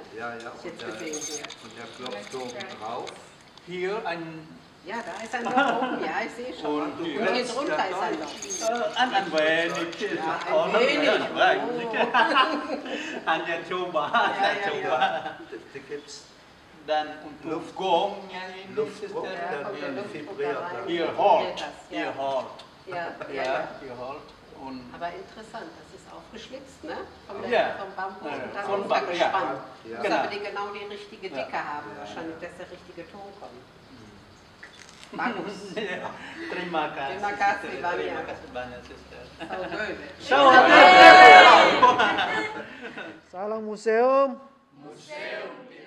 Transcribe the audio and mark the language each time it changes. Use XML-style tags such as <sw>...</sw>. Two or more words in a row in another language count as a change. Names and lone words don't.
<de>Ja, ja. Jetzt gesehen hier. Und der klopft oben drauf. Hier ein... Ja, da ist ein Loch oben, ja, ich sehe schon. Und hier drunter ist ein Loch. Ein wenig. Ja, ein wenig.</de> <id>Hanya coba,</id> <de>Da gibt's</de> <id>dan untuk gongnya ini</id> <de>Luftdruck, Suster, dann vibriert er. Hier halt. Ja, Ja, hier halt. Und aber interessant, das ist aufgeschlitzt, ne? Vom Bambus und dann Von runtergespannt. Ja. Muss aber die genau die richtige Dicke haben, wahrscheinlich, dass der richtige Ton kommt.</de> <id>Bagus. Terima kasih. Terima kasih banyak. Terima kasih banyak, Suster.</id> <en>So good.</en> <id>Salam. Salam museum. Museum</id>